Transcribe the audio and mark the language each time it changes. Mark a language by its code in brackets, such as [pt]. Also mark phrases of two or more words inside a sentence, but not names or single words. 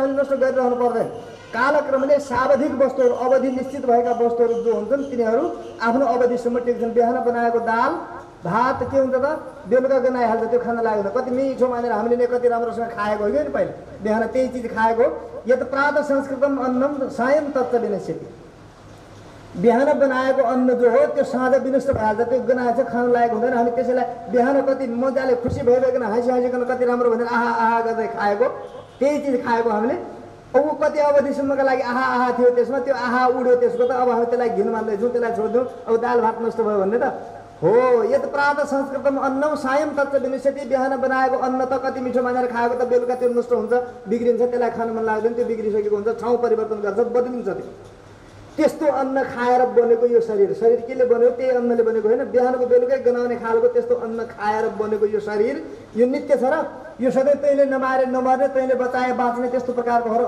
[ne] हामीले नष्ट गरिरहनु पर्दैन। कालक्रमले सावधिक वस्तुहरू, अवधि निश्चित भएका वस्तुहरू जो हुन्छन् तिनीहरू आफ्नो अवधिसम्म टेक्छन्। बिहान बनाएको दाल भात के हुन्छ त बेलुका गनाइहाल्छ, त्यो खान लाग्दैन। कति मिठो मानेर हामीले कति राम्रोसँग खाएको हो नि पहिला, बिहान त्यही चिज खाएको। [sa] यत प्रातः संस्कृतम अन्नम सायं तत्त्व विनश्यति। [ne] बिहान बनाएको अन्न जो हो त्यो साँझ विनष्ट भइहाल्छ, त्यो गनाएछ, खान लागेको हुँदैन। हामी त्यसैलाई बिहान कति मजाले खुसी भइकन हाँसिकन कति राम्रो भनेर आहा आहा गर्दै खाएको, त्यही चिज खाएको हामीले। अब कति अवधिसम्मका लागि आहा आहा थियो, त्यसमा त्यो आहा उड्यो त्यसको त। अब हामी त्यसलाई घिन मान्दैछौँ, त्यसलाई छोडिदिउँ, अब दाल भात नष्ट भयो भन्ने त हो। [sa] यत प्रातः संस्कृतम अन्नम सायं तत्त्व विनश्यति। [ne] बिहान बनाएको अन्न त कति मिठो मानेर खाएको त बेलुका त्यो नष्ट हुन्छ, बिग्रिन्छ, त्यसलाई खान मन लाग्दैन, त्यो बिग्रिसकेको हुन्छ, ठाउँ परिवर्तन गर्छ, बदलिन्छ त्यो। त्यस्तो अन्न खाएर बनेको यो शरीर, शरीर केले बन्यो? त्यही अन्नले बनेको होइन। बिहानको बेलुकै गनाउने खालको त्यस्तो अन्न खाएर बनेको यो शरीर यो नित्य छ र यो सधैँ तैँले नमारे नमर्ने, तैँले बचाए बाँच्ने त्यस्तो प्रकारको हो।